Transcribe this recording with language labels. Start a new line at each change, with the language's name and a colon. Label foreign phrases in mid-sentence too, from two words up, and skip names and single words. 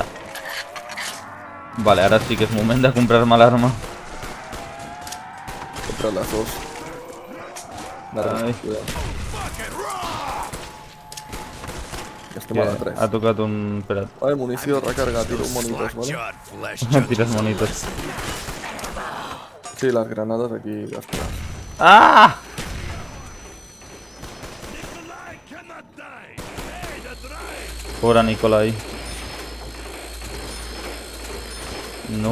Catalan: Vale, ara sí que és moment de comprar-me l'arma. Contra les dos. Ara, Ai. cuidado. Ja estem Que a la 3. ha tocat un... Espera't. Vale, munició,
Spanish: recarga, tiro un monitos, vale?
English: Shot flesh.
Catalan: Tires monitos. Sí, les granades aquí gastades. Ah! Pobre Nicolai. No.